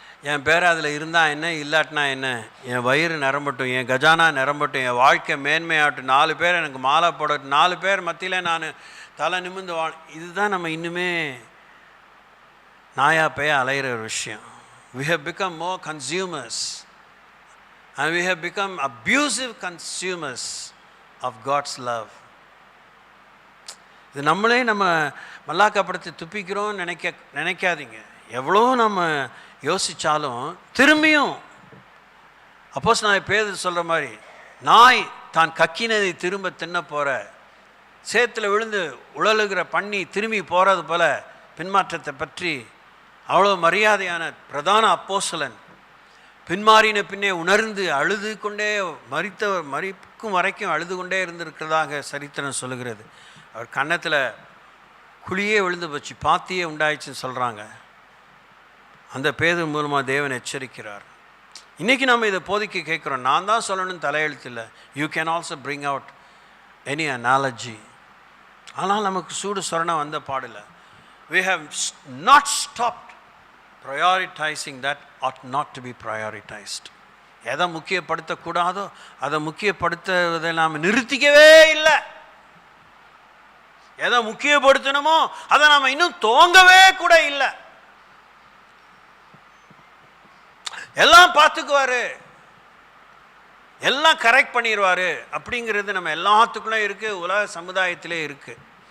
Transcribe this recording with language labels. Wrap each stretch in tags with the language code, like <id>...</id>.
<ta>என் பேர் அதில் இருந்தால் என்ன, இல்லாட்டினா என்ன, என் வயிறு நிரம்பட்டும், என் கஜானா நிரம்பட்டும், என் வாழ்க்கை மேன்மையாகட்டும், 4 பேர் எனக்கு மாலை போடட்டும், 4 பேர் மத்தியில் நான் தலை நிமிர்ந்து இதுதான் நம்ம இன்னுமே நாயா பேய அலைகிற ஒரு விஷயம்.</ta> <en>We have become more consumers and we have become abusive consumers of God's love.</en> <ta>இது நம்மளே நம்ம மல்லாக்கப்படுத்தி துப்பிக்கிறோன்னு நினைக்காதீங்க. எவ்வளோ நம்ம யோசித்தாலும் திரும்பியும் அப்போஸ்தலனாகிய பேதுரு சொல்கிற மாதிரி, நாய் தான் கக்கினதை திரும்ப தின்ன போகிற, சேத்துல விழுந்து உழலுகிற பண்ணி திரும்பி போகிறது போல பின்மாற்றத்தை பற்றி அவ்வளோ மரியாதையான பிரதான அப்போஸ்தலன் பின்மாறின பின்னே உணர்ந்து அழுது கொண்டே மரிக்கும் வரைக்கும் அழுது கொண்டே இருந்திருக்கிறதாக சரித்திரம் சொல்லுகிறது. அவர் கன்னத்தில் குழியே விழுந்து போச்சு, பாத்தியே உண்டாயிடுச்சுன்னு சொல்கிறாங்க. அந்த பேதுரு மூலமாக தேவன் எச்சரிக்கிறார். இன்றைக்கி நம்ம இதை போதிக்க கேட்குறோம். நான் தான் சொல்லணும்னு தலையெழுத்து இல்லை.</ta> <en>You can also bring out any analogy.</en> <ta>ஆனால் நமக்கு சூடு சொரணம் வந்த பாடலை.</ta> <en>We have not stopped prioritizing that ought not to be prioritized.</en> <ta>எதை முக்கியப்படுத்தக்கூடாதோ அதை முக்கியப்படுத்துவதை நாம் நிறுத்திக்கவே இல்லை. எதை முக்கியப்படுத்தணுமோ அதை நாம் இன்னும் துவங்கவே கூட இல்லை. எல்லாம் பார்த்துக்குவாரு, எல்லாம் கரெக்ட் பண்ணிடுவார் அப்படிங்கிறது நம்ம எல்லாத்துக்குள்ளே இருக்குது, உலக சமுதாயத்திலே இருக்குது.</ta>